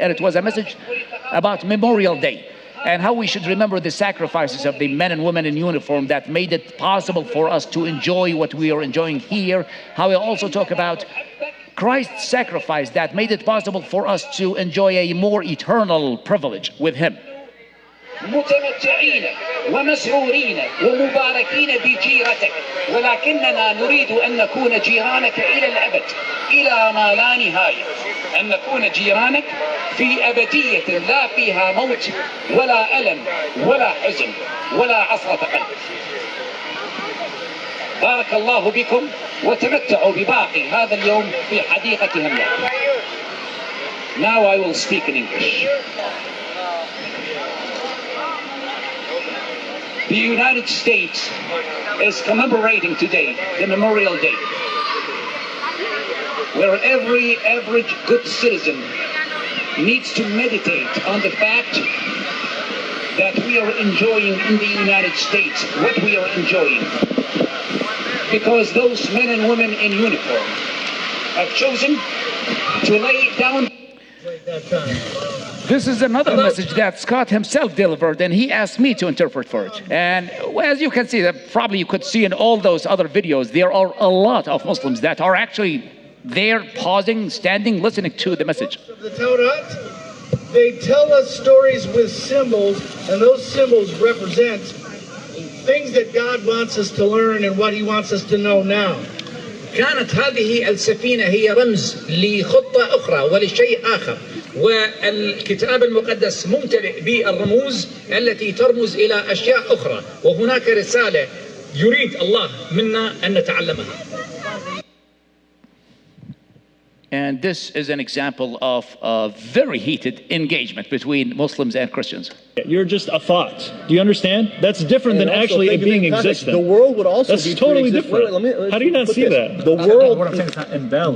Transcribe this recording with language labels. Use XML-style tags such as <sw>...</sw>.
<en>And it was a message about Memorial Day and how we should remember the sacrifices of the men and women in uniform that made it possible for us to enjoy what we are enjoying here. How we also talk about Christ's sacrifice that made it possible for us to enjoy a more eternal privilege with him.</en> <ar>متمتعين ومسرورين ومباركين بجيرتك، ولكننا نريد أن نكون جيرانك إلى الأبد، إلى ما لا نهاية، أن نكون جيرانك في أبدية لا فيها موت ولا ألم ولا حزن ولا عصرة قلب. بارك الله بكم وتمتعوا بباقي هذا اليوم في حديقة هملاك.</ar> <en>Now I will speak in English. The United States is commemorating today the Memorial Day, where every average good citizen needs to meditate on the fact that we are enjoying in the United States what we are enjoying, because those men and women in uniform have chosen to lay down. This is another message that Scott himself delivered, and he asked me to interpret for it. And as you can see, that probably you could see in all those other videos, there are a lot of Muslims that are actually there, pausing, standing, listening to the message. Of the Torah, they tell us stories with symbols, and those symbols represent things that God wants us to learn and what He wants us to know now.</en> <ar>كانت هذه السفينة هي رمز لخطة أخرى ولشيء آخر، والكتاب المقدس ممتلئ بالرموز التي ترمز إلى أشياء أخرى، وهناك رسالة يريد الله منا أن نتعلمها.</ar> <en>And this is an example of a very heated engagement between Muslims and Christians. You're just a thought. Do you understand? That's different than actually it being existent. The world would also That's be totally pre-existent. different. How do you not see that? The world. What I'm saying is not invalid.</en>